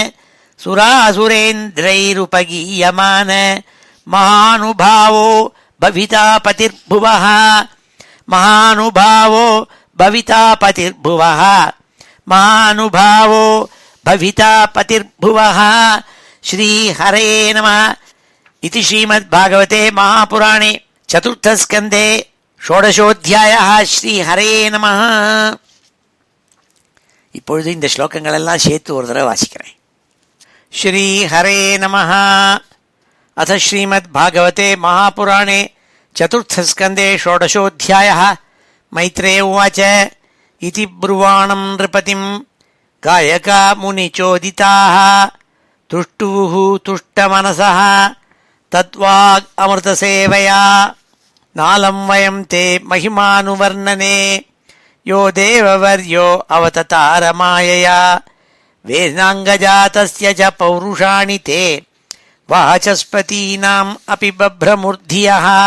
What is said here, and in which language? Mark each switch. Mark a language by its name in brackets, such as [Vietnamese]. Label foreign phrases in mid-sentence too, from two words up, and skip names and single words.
[Sanskrit] सुरासुरेन्द्रैरुपगीयमान महानुभावो भविता पतिर्भुवः महानुभावो भविता पतिर्भुवः महानुभावो भविता पतिर्भुवः श्रीहरे नमः इति श्रीमद्भागवते महापुराणे चतुर्थस्कन्धे षोडशोऽध्यायः श्रीहरे नमः. [Tamil] இப்பொழுது இந்த ஸ்லோகங்கள் எல்லாம் சேர்த்து ஒரு தடவை வாசிக்கிறேன். [Sanskrit] श्रीहरे नमः. अथ श्रीमद्भागवते महापुराणे चतुर्थस्कन्धे षोडशोऽध्यायः. मैत्रेय उवाच इति ब्रुवाणं नृपतिं गायका मुनिचोदिताः तुष्टुः तुष्टमनसः तद्वाग् अमृतसेवया नालं वयं ते महिमानुवर्णने यो देववर्यो अवततारमायया वेदाङ्गजातस्य च पौरुषाणि ते वाचस्पतीनाम् अपि बभ्रमूर्ध्याः